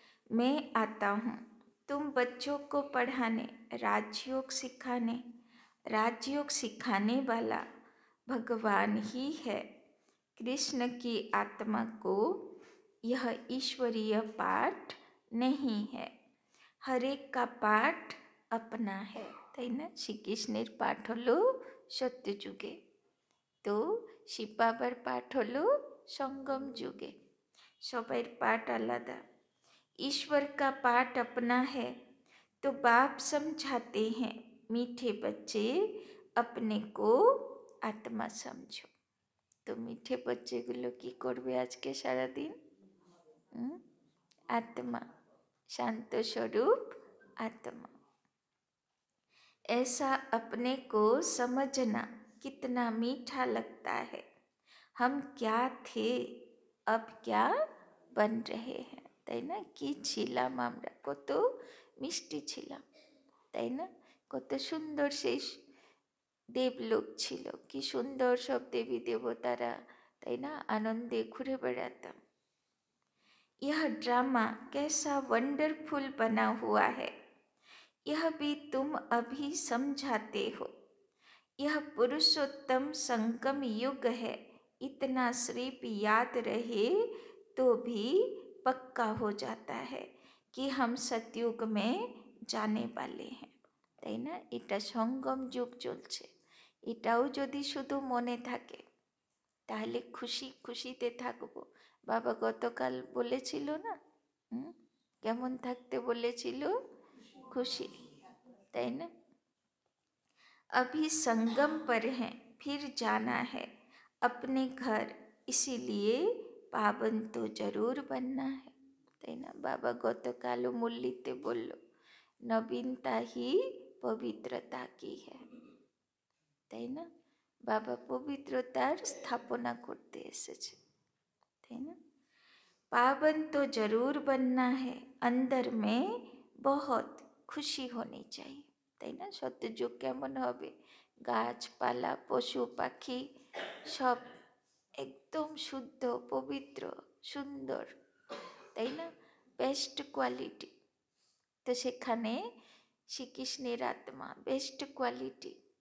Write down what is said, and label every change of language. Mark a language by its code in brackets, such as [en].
[hi] मैं आता हूँ तुम बच्चों को पढ़ाने, राजयोग सिखाने। राजयोग सिखाने वाला भगवान ही है। कृष्ण की आत्मा को यह ईश्वरीय पाठ नहीं है, हर एक का पाठ अपना है, [bn] তাই না? শ্রীকৃষ্ণের পাঠ হলো সত্যযুগে, তো শিব বাবার পাঠ হলো সঙ্গম যুগে। সবার পাঠ আলাদা। [hi] ईश्वर का पाठ अपना है, तो बाप समझाते हैं मीठे बच्चे अपने को आत्मा समझो। तो मीठे [bn] बच्चेগুলো কি করবে আজকে সারাদিন? [hi] आत्मा, शांत स्वरूप आत्मा। ऐसा अपने को समझना कितना मीठा लगता है। हम क्या थे, अब क्या बन रहे हैं, [bn] তাই না? কি ছিলাম আমরা, কত মিষ্টি ছিলাম, তাই না? কত সুন্দর সেই দেবলোক ছিল, কি সুন্দর সব দেবী দেবতারা, তাই না? আনন্দে ঘুরে বেড়াতাম। [hi] यह ड्रामा कैसा वंडरफुल बना हुआ है, यह भी तुम अभी समझाते हो। यह पुरुषोत्तम संगम युग है, इतना सिर्फ याद रहे तो भी पक्का हो जाता है कि हम सतयुग में जाने वाले हैं, [bn] তাই না? এটা সঙ্গম যুগ চলছে, এটাও যদি শুধু মনে থাকে তাহলে খুশি খুশিতে থাকবো। বাবা গতকাল বলেছিল না, কেমন থাকতে বলেছিল? [hi] खुशी, [bn] তাই না? [hi] अभी संगम पर हैं, फिर जाना है अपने घर, इसीलिए पावन तो जरूर बनना है, [bn] তাই না? বাবা গতকালও মুরলিতে বলল নবীনতা [hi] ही [bn] পবিত্রতা [hi] की है, [bn] তাই না? বাবা পবিত্রতার স্থাপনা করতে এসেছে, তাই না? [hi] पावन तो जरूर बनना है, अंदर में बहुत [bn] খুশি [hi] होनी चाहिए, [bn] তাই না? সত্যযুগ কেমন হবে? গাছপালা, পশু পাখি সব একদম শুদ্ধ, পবিত্র, সুন্দর, তাই না? Best quality. তো সেখানে শ্রীকৃষ্ণের আত্মা বেস্ট কোয়ালিটি।